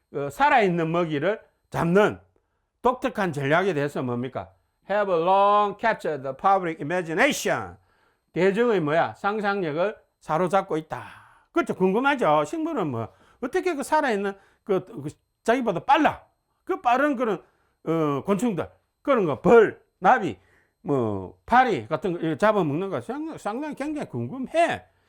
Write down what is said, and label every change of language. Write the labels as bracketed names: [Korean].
[Korean] 살아있는 먹이를 잡는 독특한 전략에 대해서 뭡니까? [English] Have long captured the public imagination. [Korean] 대중의 뭐야? 상상력을 사로잡고 있다. 그렇죠. 궁금하죠. 식물은 뭐 어떻게 그 살아있는 자기보다 빨라. 그 빠른 그런 곤충들, 그런 거, 벌, 나비, 뭐 파리 같은 거 잡아먹는 거 상당히 굉장히 궁금해.